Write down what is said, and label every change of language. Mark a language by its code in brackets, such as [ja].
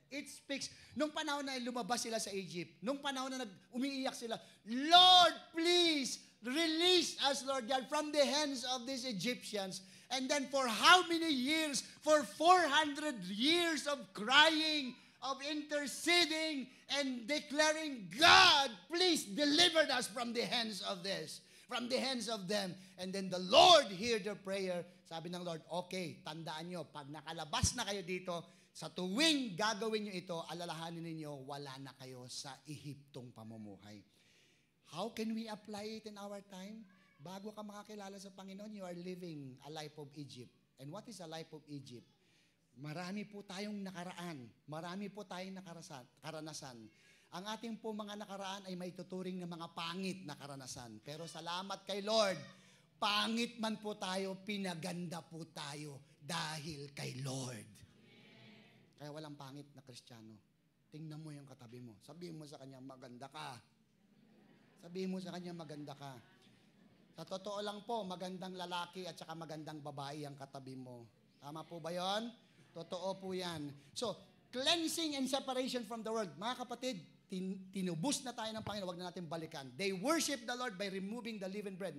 [en] It speaks, [tl] nung panahon na lumabas sila sa Egypt, nung panahon na umiiyak sila, [en] Lord, please, release us, Lord God, from the hands of these Egyptians. And then for how many years? For 400 years of crying, of interceding, and declaring, God, please deliver us from the hands of this, from the hands of them. And then the Lord heard their prayer. [tl] Sabi ng Lord, okay, tandaan nyo, pag nakalabas na kayo dito, sa tuwing gagawin nyo ito, alalahanin ninyo, wala na kayo sa Ehiptong pamumuhay. [en] How can we apply it in our time? [tl] Bago ka makakilala sa Panginoon, [en] you are living a life of Egypt. And what is a life of Egypt? [tl] Marami po tayong nakaraan. Marami po tayong karanasan. Ang ating po mga nakaraan ay may tuturing na mga pangit na karanasan. Pero salamat kay Lord, pangit man po tayo, pinaganda po tayo dahil kay Lord. Kaya walang pangit na Kristiyano. Tingnan mo yung katabi mo. Sabihin mo sa kanya, maganda ka. Sabihin mo sa kanya, maganda ka. Sa totoo lang po, magandang lalaki at saka magandang babae ang katabi mo. Tama po ba yon? Totoo po yan. [en] So, cleansing and separation from the world. [tl] Mga kapatid, tinubos na tayo ng Panginoon, huwag na natin balikan. [en] They worship the Lord by removing the leavened bread.